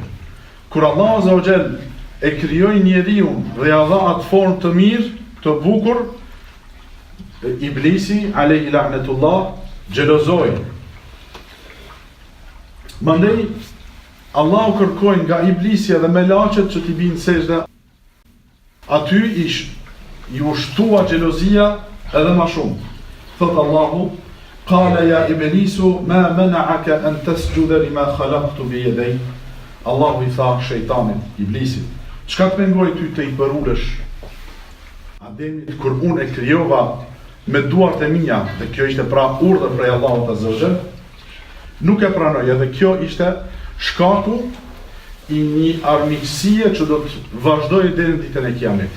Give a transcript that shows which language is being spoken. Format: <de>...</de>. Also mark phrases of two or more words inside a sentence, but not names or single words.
<sq>Kur Allahu</sq> <ar>عز وجل</ar> <sq>e krijoi njeriu dhe ja dha atë formë të mirë, të bukur, iblisi</sq> <ar>عليه لعنة الله</ar> <sq>xhelozoi. Mandej Allahu kërkoi nga iblisi dhe melaqet që t'i binë sejdë. Aty i ushtua xhelozia edhe më shumë. Thot Allahu:</sq> <ar>قال يا إبليس ما منعك أن تسجد لما خلقت بيدي.</ar> <sq>Allahu i tha shejtanit, iblisit, çka të mendoj ty të i përulesh Ademit kur unë e krijova me duart e mia, dhe kjo ishte pra urdhër prej Allahut</sq> <ar>عز وجل,</ar> <sq>nuk e pranoj, edhe kjo ishte shkaku i një armiqësie që do të vazhdojë deri në ditën e Kiametit.</sq>